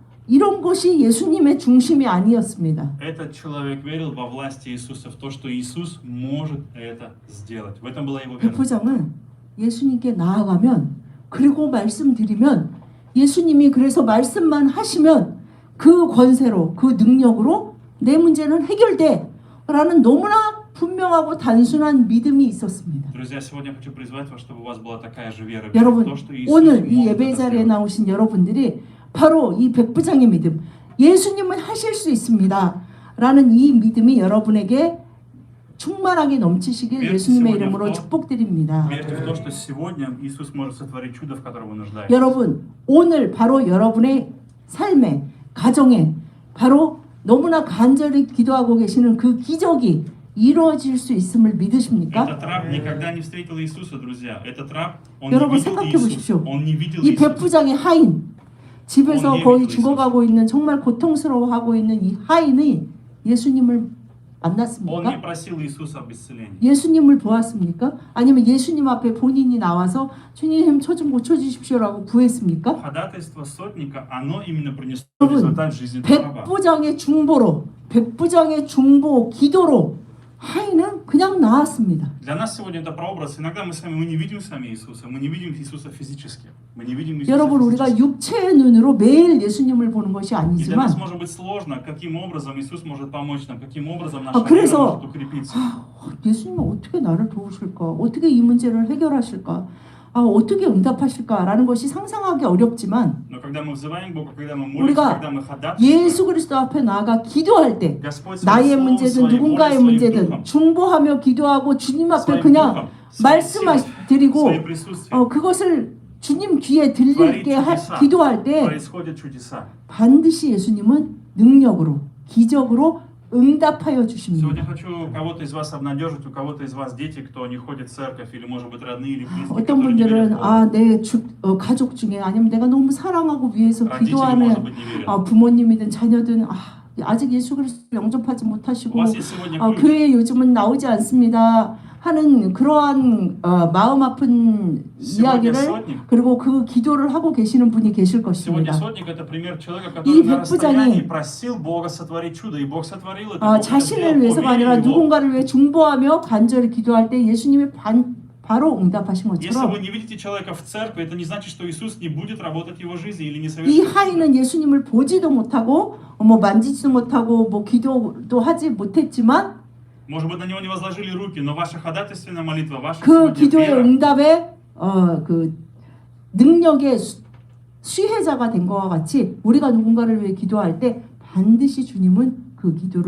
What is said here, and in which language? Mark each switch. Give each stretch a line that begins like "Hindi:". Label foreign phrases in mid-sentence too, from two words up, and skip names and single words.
Korean: 이런 것이 예수님의 중심이 아니었습니다.
Russian: Этот человек верил во власть Иисуса, в то, что Иисус может это сделать. В этом была его вера.
Korean: 백부장은 예수님께 나아가면 그리고 말씀드리면 예수님이 그래서 말씀만 하시면 그 권세로 그 능력으로 내 문제는 해결돼 라는 너무나 분명하고 단순한 믿음이 있었습니다.
Russian: Друзья, сегодня я хочу призвать вас, чтобы у вас была такая же вера в
Korean: 여러분
Russian: то, что Иисус
Korean: 오늘 이
Russian: может
Korean: 예배
Russian: это
Korean: 자리에
Russian: сделать.
Korean: 나오신 여러분들이 바로 이 백부장의 믿음 예수님은 하실 수 있습니다 라는 이 믿음이 여러분에게 충만하게 넘치시길 예수님의 이름으로 축복드립니다.
Russian: Верьте в то, что сегодня Иисус может сотворить чудо, в котором вы нуждаетесь.
Korean: 여러분 오늘 바로 여러분의 삶에 가정에 바로 너무나 간절히 기도하고 계시는 그 기적이 이루어질 수 있음을 믿으십니까?
Russian: Этот раб никогда не встретил Иисуса, друзья. Этот раб, он
Korean: 여러분
Russian: не видел
Korean: 생각해
Russian: Иисуса.
Korean: 보십시오.
Russian: Он не видел
Korean: 이
Russian: Иисуса.
Korean: 백부장의 하인 집에서 어, 거의 예비도 죽어가고 있는 정말 고통스러워하고 있는 이 하인이 예수님을
Russian: Он не
Korean: 만났습니까?
Russian: просил Иисуса об исцелении.
Korean: 예수님을 보았습니까? 아니면 예수님 앞에 본인이 나와서 주님 저 좀 고쳐주십시오라고 구했습니까?
Russian: Ходатайство сотника, оно именно принесло
Korean: 여러분,
Russian: результат в жизни этого раба.
Korean: 백부장의 중보로 백부장의 중보 기도로 하인은 그냥 나왔습니다.
Russian: Для нас сегодня это прообраз. Иногда мы не видим с вами Иисуса, мы не видим Иисуса физически. Мы не видим Иисуса
Korean: 여러분 우리가
Russian: физически.
Korean: 육체의 눈으로 매일 예수님을 보는 것이
Russian: И для
Korean: 아니지만
Russian: нас может быть сложно, каким образом Иисус может помочь нам, каким образом наша вера
Korean: 그래서
Russian: может укрепиться.
Korean: 예수님은 어떻게 나를 도우실까? 어떻게 이 문제를 해결하실까? 어떻게 응답하실까라는 것이 상상하기 어렵지만
Russian: Но когда мы взываем к Богу, когда мы молимся,
Korean: 우리가
Russian: когда мы ходатайствуем,
Korean: 예수 그리스도 앞에 나아가 기도할 때
Russian: Господь
Korean: 나의
Russian: своим словом,
Korean: 문제든
Russian: своей волей,
Korean: 누군가의
Russian: своим
Korean: 문제든
Russian: духом,
Korean: 중보하며 기도하고 주님 앞에
Russian: своим
Korean: 그냥
Russian: духом, своей силой,
Korean: 말씀드리고
Russian: своим присутствием
Korean: 그것을 주님 귀에 들릴게
Russian: чудеса.
Korean: 기도할 때
Russian: происходят чудеса.
Korean: 반드시 예수님은 능력으로 기적으로 응답하여
Russian: Сегодня
Korean: 주십니다.
Russian: хочу кого-то из вас обнадежить, у кого-то из вас дети, кто не ходит в церковь, или, может быть, родные или близкие,
Korean: 어떤
Russian: которые не верят
Korean: 분들은
Russian: в Бога.
Korean: 내 가족 중에 아니면 내가 너무 사랑하고 위해서
Russian: Родители,
Korean: 기도하는
Russian: может быть, не верят.
Korean: 부모님이든 자녀든 아직 예수 그리스도를 영접하지
Russian: У
Korean: 못하시고
Russian: вас есть сегодня ключ.
Korean: 교회에 요즘은 나오지 않습니다 하는 그러한 마음 아픈
Russian: Сегодня
Korean: 이야기를
Russian: сотник.
Korean: 그리고 그 기도를 하고 계시는 분이 계실
Russian: Сегодня
Korean: 것입니다.
Russian: сотник это пример человека,
Korean: 이
Russian: который на
Korean: 백부장이
Russian: расстоянии просил Бога сотворить чудо, и Бог сотворил это. Бог это
Korean: 자신을
Russian: сделал,
Korean: 위해서가 아니라
Russian: поверили в Его.
Korean: 누군가를 위해 중보하며 간절히 기도할 때 예수님이 바로 응답하신
Russian: Если
Korean: 것처럼
Russian: вы не видите человека в церкви, это не значит, что Иисус не будет работать в его жизни или не
Korean: 이
Russian: совершит чудо.
Korean: 하인은 예수님을 보지도 못하고 만지지도 못하고 기도도 하지 못했지만
Russian: Может быть, на него не возложили руки, но ваша ходатайственная молитва, ваша
Korean: 그
Russian: сегодня
Korean: 기도의
Russian: вера,
Korean: 응답의 그 능력의 수혜자가 된 것과 같이 우리가 누군가를 위해 기도할 때 반드시 주님은 그 기도를